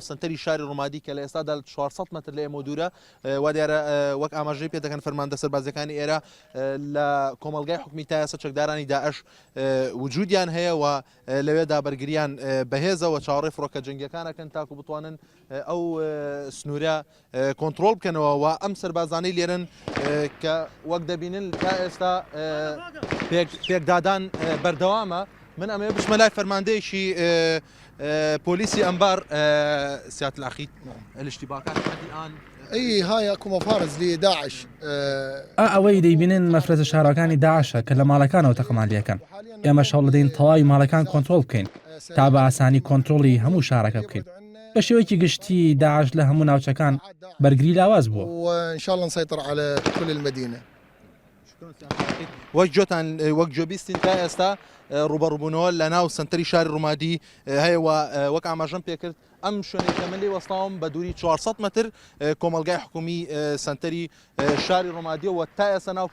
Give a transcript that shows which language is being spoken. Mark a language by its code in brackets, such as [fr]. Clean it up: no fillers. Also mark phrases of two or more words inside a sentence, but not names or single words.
[ckb] سنتەری شاری ڕوومادی کە لە ئێستادا 400 مەتر لە ئێمە دوورە وا دیارە وەک ئاماژەی پێ دەکەن فەرماندە سەربازەکانی ئێرە لە کۆمەلگای حکومی تا ئێستا چەکدارانی داعش وجودیان هەیە و لەوێدا بەرگریان بەهێزەوە چاوەڕێی فڕۆکە جەنگیەکانەکەن تاکو بتوانن ئەو سنوورە کۆنتترۆل بکەنەوە و ئەم سەربازانەی لێرن کە وەک دەبینن تا ئێستا پێکدادان بەردەوامە. من ئەمێ بچمە لای فەرماندەیەکی بوليسي أنبار [ar] سيادة الأخي الاشتباكات الآن اي هاي اكو مفارز لداعش [ckb] ئەوەی دەیبینن مەفرەتە شارەکانی داعشە کە لە ماڵەکانەوە تەقەماندیەکەن. ئێمە شەڵ دەدەین تەواوی ماڵەکان کۆنتترۆل بکەین تا بە ئاسانی کۆنتترۆڵی هەموو شارەکە بکەین. بە شێوەیەکی گشتی داعش لە هەموو ناوچەکان بەرگری لاواز بووە. [ar] وان شاء الله نسيطر على كل المدينة. [ckb] وەک جۆتان وەک جۆبیستین تا ئێستا ڕوبەڕووبوونەوە لە ناو سنتەری شاری ڕوومادی هەیەوە وەک ئاماژەم پێکرد ئەم شوێنێکە من لێ وەستاوم بە دووری 400 مەتر کۆمەلگای حکومی سنتەری شاری ڕوومادیەوە تا ئێستا ناو